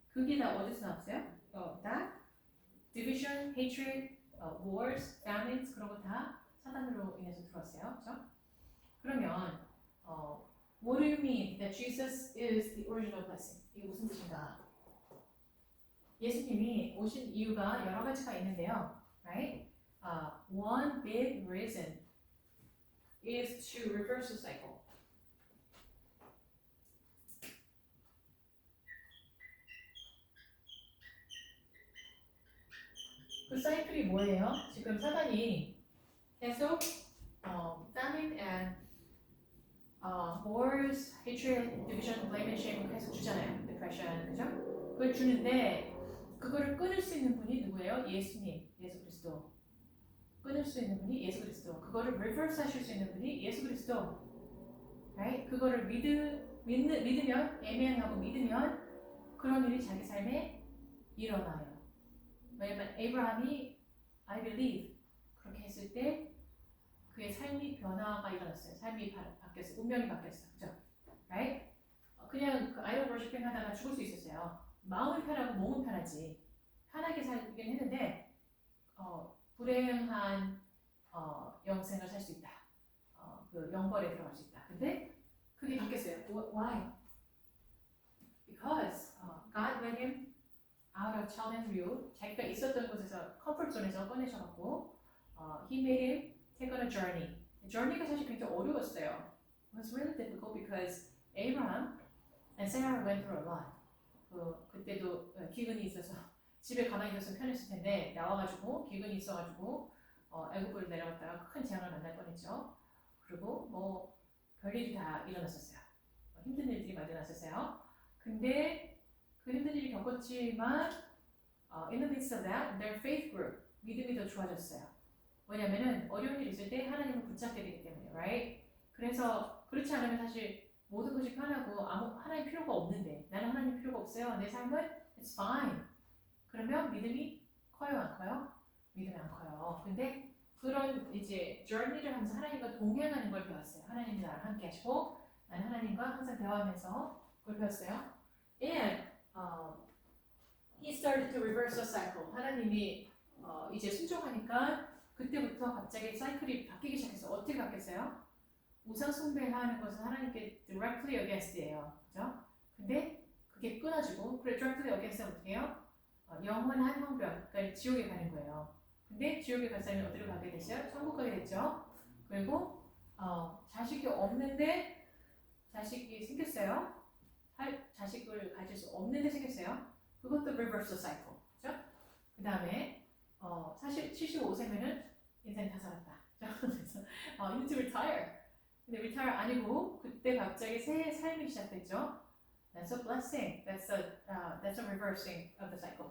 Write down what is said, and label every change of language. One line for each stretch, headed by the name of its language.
Korean: 그게 다 어디서 나왔어요?
English: that division, hatred, wars, famines
Korean: 그런 거 다 사단으로 인해서 들어왔어요. 그렇죠? 그러면
English: what do you mean that Jesus is the original blessing?
Korean: 이게 무슨 뜻인가? 예수님이 오신 이유가 여러 가지가 있는데요.
English: Right? One big reason is to reverse the cycle.
Korean: 그 사이클이 뭐예요? 지금 사단이 계속
English: famine and wars, hatred, division, blame and shame
Korean: 계속 주잖아요. depression, 그죠? 그걸 주는데 그거를 끊을 수 있는 분이 누구예요? 예수님, 예수 그리스도. 끊을 수 있는 분이 예수 그리스도. 그거를 reverse 하실 수 있는 분이 예수 그리스도.
English: Right?
Korean: 그거를 믿으면, 애매하고 믿으면 그런 일이 자기 삶에 일어나요. 왜냐면 에이브라함이
English: I believe
Korean: 그렇게 했을 때 그의 삶이 변화가 일어났어요. 삶이 바뀌었어요. 운명이 바뀌었어요. 그죠? Right? 그냥 그 아이돌 워시핑 하다가 죽을 수 있었어요. 마음은 편하고 몸은 편하지. 편하게 살긴 했는데 불행한 영생을 살 수 있다. 그 영벌에 들어갈 수 있다. 근데 그게 바뀌었어요. Why?
English: Because God led him out of childhood view.
Korean: 자기가 있었던 곳에서 컴포트 존에서 꺼내셔갖고
English: he made him take on a journey.
Korean: journey가 사실 굉장히 어려웠어요.
English: It was really difficult because Abraham and Sarah went through a lot.
Korean: 그때도 기근이 있어서 집에 가만히 있었으면 편했을 텐데 나와가지고 기근이 있어가지고 애국으로 내려갔다가 큰 재앙을 만날 뻔했죠. 그리고 뭐 별일이 다 일어났었어요. 힘든 일들이 많이 일어났었어요. 근데 그 힘든 일이 겪었지만
English: in the midst of that, their faith grew.
Korean: 믿음이 더 좋아졌어요. 왜냐면은 어려운 일이 있을 때 하나님을 붙잡게 되기 때문에, right? 그래서 그렇지 않으면 사실 모든 것이 편하고 하나님 필요가 없는데 나는 하나님 필요가 없어요. 내 삶은
English: it's fine.
Korean: 그러면 믿음이 커요, 안 커요? 믿음이 안 커요. 근데 그런 이제 journey를 하면서 하나님과 동행하는 걸 배웠어요. 하나님이 나랑 함께 하시고 나는 하나님과 항상 대화하면서 그걸 배웠어요.
English: And he started to reverse the cycle.
Korean: 하나님이 이제 순종하니까 그때부터 갑자기 사이클이 바뀌기 시작해서 어떻게 바뀌었어요? 우상 숭배하는 것은 하나님께 directly against예요. 그죠? 근데 그게 끊어지고 그래 directly against는 어떻게 해요? 영원한 형편, 그러니까 지옥에 가는 거예요. 근데 지옥에 갈 사람이 어디로 가게 됐어요? 천국 가게 됐죠. 그리고 자식이 없는데 자식이 생겼어요. 자식을 가질 수 없는데 생겼어요. 그것도 reverse cycle. 그죠? 그 다음에 사실 75세면은 인생 다 살았다.
English: 그래서 you need to retire.
Korean: 근데 retire 아니고 그때 갑자기 새 삶이 시작됐죠.
English: That's a blessing. That's a reversing of the cycle.